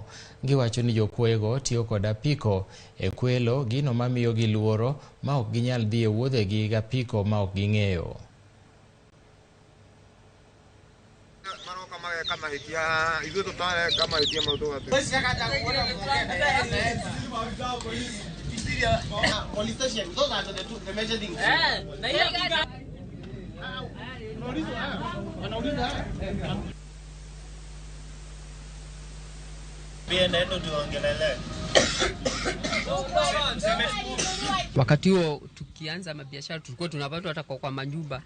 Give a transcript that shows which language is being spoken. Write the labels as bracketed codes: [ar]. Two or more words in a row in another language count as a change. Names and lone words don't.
[luo] Giwacho ni jokwego tiyo kod apiko e kwelo gino mamiyo gi luoro ma ok ginyal dhi e wuodhegi gapiko ma ok ging'eyo. [en] Police station, those are the major things. [sw] Wakati huo tukianza mabiashara tulikuwa tunapata hata kwa manyumba.